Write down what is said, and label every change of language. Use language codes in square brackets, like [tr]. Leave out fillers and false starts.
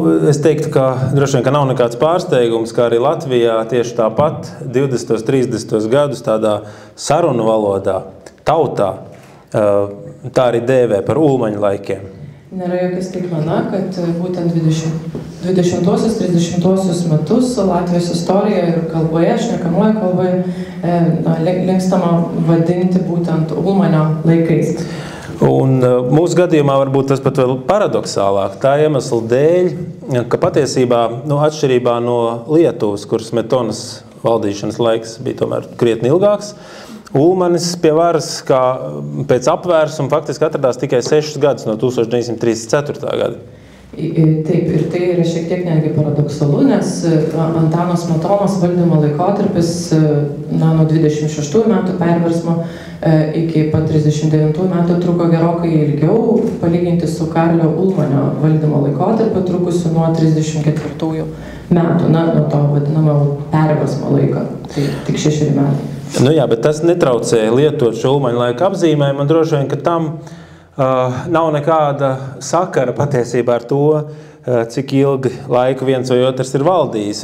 [lv] Es teiktu, ka droši vien, ka nav nekāds pārsteigums, kā arī Latvijā tieši tāpat 20. 30. gadus tādā sarunu valodā, tautā, tā arī dēvē par Ulmaņa laikiem. [lt] Nėra jokia staigmena, kad būtent 20-osius, 30-osius metus Latvijos istorijoje ir kalboje, šnekamoje kalboje, linkstama vadinti būtent Ulmanio laikais. [lv] Un mūsu gadījumā varbūt tas pat vēl paradoksālāk. Tā iemesla dēļ, ka patiesībā, atšķirībā no Lietuvas, kuras Smetonas valdīšanas laiks bija tomēr krietni ilgāks, Ulmanis pie varas kā pēc apvērsuma faktiski atradās tikai 6 gadus no 1934. gada. [lt] Taip, ir tai yra šiek tiek netgi paradoksalu, nes Antano Smetonos valdymo laikotarpis nuo 26 metų perversmo iki pat 39 metų truko gerokai ilgiau, palyginti su Karlio Ulmanio valdymo laikotarpiu trukusiu nuo 34 metų, nuo to vadinamo perversmo laiko, tai tik 6 metai. [lv] Jā, bet tas netraucēja lietot šo Ulmaņa laika apzīmējumu, un droši vien, ka tam nav nekāda sakara patiesībā ar to, cik ilgi laiku viens vai otrs ir valdījis.